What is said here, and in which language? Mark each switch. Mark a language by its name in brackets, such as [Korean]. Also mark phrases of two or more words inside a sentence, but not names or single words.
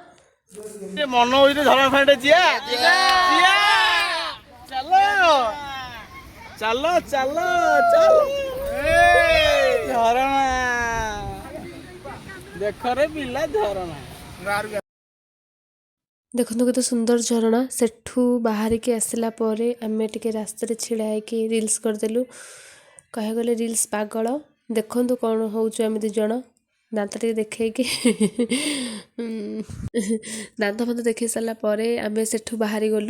[Odia] ଚାଲ ଚାଲ ଚାଲ ଝରଣା ଦେଖ ରେ ପିଲା ଝରଣା ଦେଖନ୍ତୁ କେତେ ସୁନ୍ଦର ଝରଣା। ସେଠୁ ବାହାରିକି ଆସିଲା ପରେ ଆମେ ଟିକେ ରାସ୍ତାରେ ଛିଡ଼ା ହେଇକି ରିଲ୍ସ କରିଦେଲୁ। କହିବାକୁ ଗଲେ ରିଲ୍ସ ପାଗଳ। ଦେଖନ୍ତୁ କ'ଣ ହେଉଛୁ ଆମେ ଦୁଇ ଜଣ ଦାନ୍ତ ଟିକେ ଦେଖେଇକି ଦାନ୍ତ ଫାନ୍ତ ଦେଖେଇ ସାରିଲା ପରେ ଆମେ ସେଠୁ ବାହାରି ଗଲୁ।